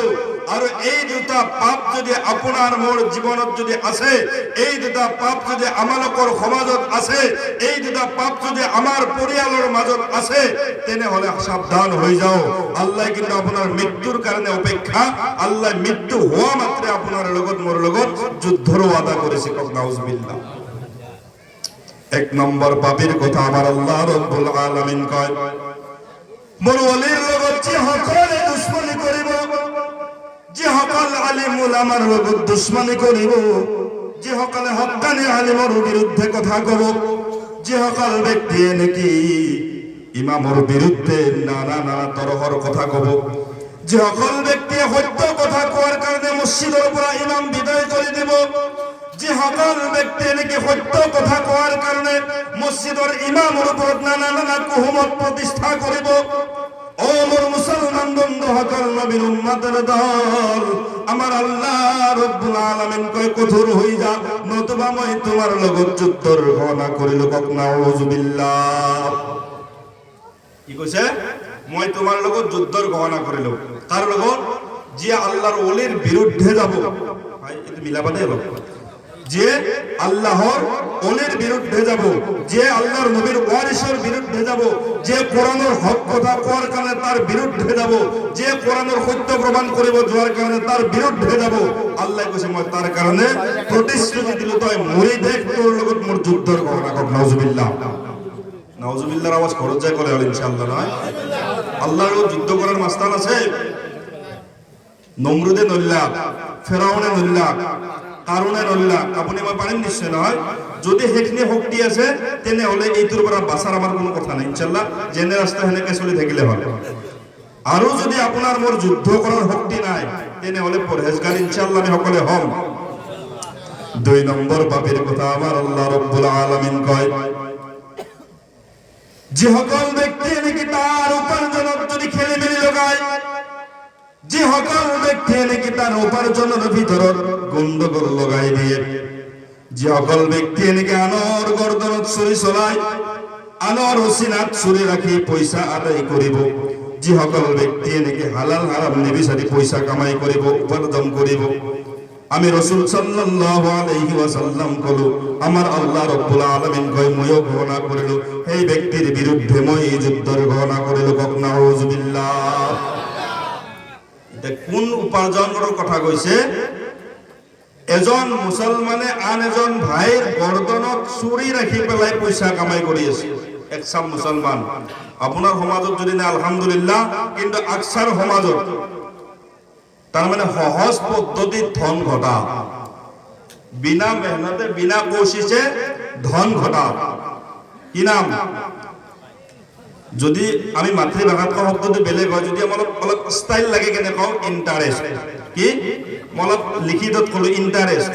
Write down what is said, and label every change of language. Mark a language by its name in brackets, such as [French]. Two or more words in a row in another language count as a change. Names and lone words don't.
[Assamese] আৰু এই দুটা পাপ যদি আপোনাৰ মোৰ জীৱনত যদি আছে, এই দুটা পাপ যদি আমালোকৰ সমাজত আছে, এই দুটা পাপ যদি আমাৰ পৰিয়ালৰ মাজত আছে, তেনেহলে সাৱধান হৈ যাও। আল্লাহ কিন্তু আপোনাৰ মৃত্যুৰ কাৰণে অপেক্ষা, আল্লাহ মৃত্যু হোৱা মাত্ৰে আপোনাৰ লগত মোৰ লগত যুদ্ধৰ ওয়াদা কৰিছে, কক নাউযুবিল্লাহ। এক নম্বৰ পাপীৰ কথা আমাৰ আল্লাহ [Arabic] رب العالمين [Assamese] কয়, মোৰ ওলিৰ লগত যে সকলে দুশ্মনী কৰিব, যে সকল আলিম উলামাৰ লগত দুশ্মনী কৰিব, যে সকলে হক্কানি আলিমৰ বিৰুদ্ধে কথা কব, যে সকল ব্যক্তিয়ে নেকি ইমামৰ বিৰুদ্ধে নানা নানা তৰহৰ কথা কব, যে সকল ব্যক্তিয়ে সত্য কথা কোৱাৰ কাৰণে মসজিদৰ পৰা ইমাম বিদায় কৰি দিব, যে সকল ব্যক্তিয়ে নেকি সত্য কথা কোৱাৰ কাৰণে মসজিদৰ ইমামৰ ওপৰত নানা নানা কুহুমত প্ৰতিষ্ঠা কৰিব, [Bangla] ও মোর মুসলমান বন্ধু সকল, নবীর উম্মতের দল, আমার আল্লাহ [Arabic] رب العالمين [Bangla] কয় কঠোর হই যা, [Assamese] নতুবা মই তোমার লগত যুদ্ধৰ ঘোষণা কৰিলো, কক নাউযুবিল্লাহ। কি কৈছে? মই তোমাৰ লগত যুদ্ধৰ ঘোষণা কৰিলো। তাৰ লগত? যে আল্লাহর ওলিৰ বিৰুদ্ধে যাব। ভাই এটো মিলাবা দেই অলপ। [Bangla] যে আল্লাহর ওলির বিরুদ্ধে যাব, যে আল্লাহর নবীর ওয়ারিসের বিরুদ্ধে যাব, যে কোরআনের হক কথা কোয়ার কারণে তার বিরুদ্ধে যাব, যে কোরআনের সত্য প্রমাণ করিব যাওয়ার কারণে তার বিরুদ্ধে যাব, আল্লাহ কইছে মই তার কারণে প্রতিশ্রুতি দিল, তই মরি দেখ তোর লগত মোর যুদ্ধর ঘটনা, কক নাউযুবিল্লাহ। নাউযুবিল্লাহর আওয়াজ খরচ যায় করে ইনশাআল্লাহ নয়। আল্লাহর যুদ্ধ করার মাস্তান আছে। নমরুদে নল্লা, ফেরাউনে নল্লা, কারণে নল্লা, আপনি মই পারেন নিশ্চয় নহয়। [Assamese] যদি সেইখিনি শক্তি আছে তেনেহলে এইটোৰ পৰা বাঁচাৰ আমাৰ কোনো কথা নাই ইনশাআল্লাহ, যেনে ৰাস্তা সেনেকে চলি থাকিলে হয়। আৰু যদি আপোনাৰ মোৰ যুদ্ধ কৰাৰ শক্তি নাই তেনেহলে পৰহেজগাৰ ইনশাআল্লাহ আমি সকলে হম। 2 নম্বৰ পাপীৰ কথা আমাৰ আল্লাহ [Arabic] رب العالمين [Assamese] কয়, যে সকল ব্যক্তি নাকি তার উপার্জনত যদি খেলিমেলি লগায়, যি সকল ব্যক্তিয়ে নেকি তার উপার্জনের ভিতৰত গণ্ডগোল লগাই দিয়ে, যি সকল ব্যক্তিয়ে নেকি আনৰ গৰ্দনত চুৰি চলায়, আনৰ অচিনাত চুৰি ৰাখি পইচা আদায় কৰিব, যি সকল ব্যক্তিয়ে নেকি [Arabic] حلال حرام [Assamese] নিবিচাৰি পইচা কামাই কৰিব, উপাৰ্জন কৰিব, আমি রাসূল [Arabic] صلى الله عليه وسلم [Assamese] কলো আমার আল্লাহ [Arabic] رب العالمين [Assamese] কয় ময়ও ঘোষণা করিল এই ব্যক্তির বিরুদ্ধে মই যুদ্ধের ঘোষণা করিল। [Bangla] নাউযুবিল্লাহ। এটা কোন উপার্জনের কথা কইছে? [Assamese] এজন মুসলমানে আন এজন ভাইৰ গৰ্দনত চুৰি ৰাখি পেলাই পইচা কামাই কৰি আছে। একচাম মুসলমান আপোনাৰ সমাজত যদি না আলহামদুলিল্লাহ, কিন্তু আকসাৰ সমাজত তার মানে সহজ পদ্ধতি ধন ঘটা, বিনা মেহনতে বিনা কোশিশে ধন ঘটা। কি নাম? যদি আমি মাতৃভাষাত কওঁ শব্দটো বেলেগ হয়, যদি অলপ অলপ ষ্টাইল লাগে কেনে কওঁ ইণ্টাৰেষ্ট। কি অলপ লিখিতত কলো ইণ্টাৰেষ্ট।